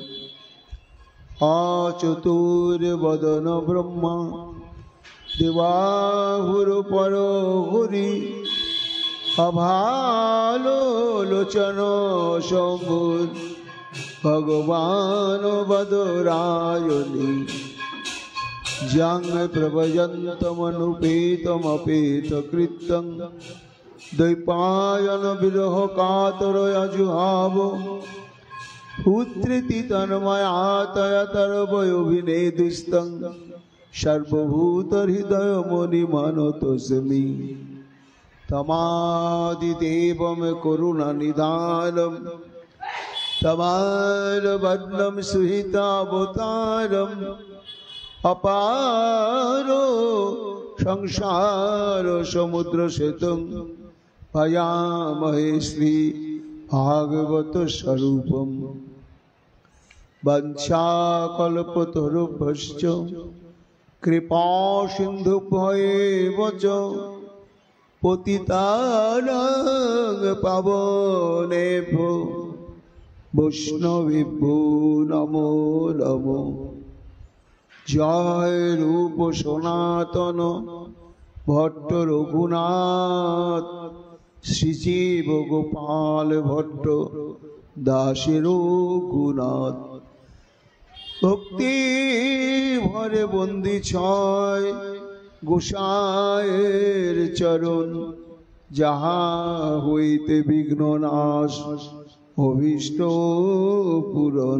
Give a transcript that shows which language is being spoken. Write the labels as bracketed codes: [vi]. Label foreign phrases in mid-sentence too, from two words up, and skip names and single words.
[sa] আচতুর্বদন ব্রহ্মা দেবাহুরপরো হরি অভালোচন শম্ভুর ভগবান বদরায়ণী। যং প্রভজন্তমনুপেতমপেতকৃত্যং দ্বৈপায়ন বিরহ কাতরয়জুহাব। পুত্রেতি তন্ময়াতয়তরবয়োভিনেদুস্তং সর্বভূতহৃদয় মুনিমানতোऽস্মি। তমাদিদেবম করুণানিধানম তমালবদনম সুহিতাবতারম। অপারো সংসার সমুদ্র সেতুং ভয়ামহে শ্রী ভাগবত স্বরূপম। বঞ্চাকল্পতরুভ্যশ্চ কৃপা সিন্ধুভ্যেব চ পতিতানাং পাবনেভ্যো বৈষ্ণবেভ্যো নমো নমো। [bn] জয় রূপ সনাতন ভট্ট রঘুনাথ শ্রীজীব গোপাল ভট্ট দাসের রঘুনাথ। ভক্তি ভরে বন্দি ছয় গোসায়ের চরণ যাহা হইতে বিঘ্ন নাশ অভীষ্ট পূরণ।